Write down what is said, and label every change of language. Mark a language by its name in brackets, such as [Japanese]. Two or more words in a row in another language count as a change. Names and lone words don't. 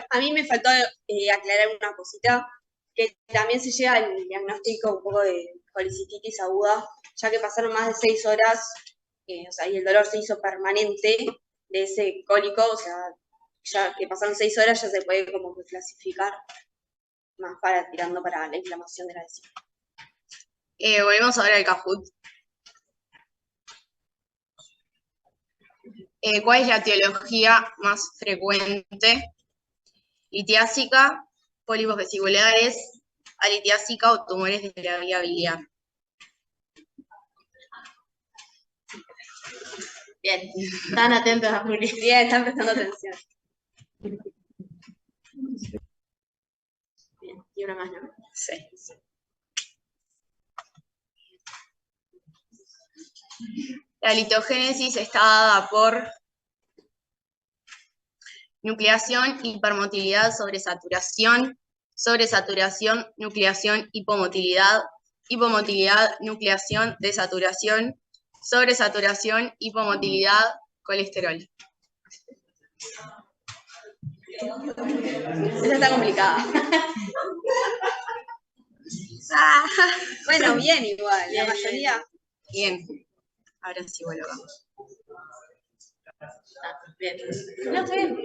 [Spanish] A mí me faltó aclarar una cosita, que también se llega al diagnóstico un poco de colicitis aguda, ya que pasaron más de 6 horas, o sea, y el dolor se hizo permanente de ese cólico, o sea, ya que pasaron 6 horas ya se puede como que clasificar más tirando para la inflamación de la vesícula. Volvemos ahora al Kahoot. ¿Cuál es la etiología más frecuente? Litiásica, pólipos vesiculares, alitiásica o tumores de la vía biliar. Bien, están atentos a Juli. Bien, están prestando atención. Bien, y una más, ¿no? Sí. La litogénesis está dada por nucleación, hipermotilidad, sobresaturación, nucleación, hipomotilidad, nucleación, desaturación, sobresaturación, hipomotilidad, colesterol. Esa está complicada. Bueno, bien igual, la mayoría. Bien. Ahora sí vuelvo. Bien. No, está bien.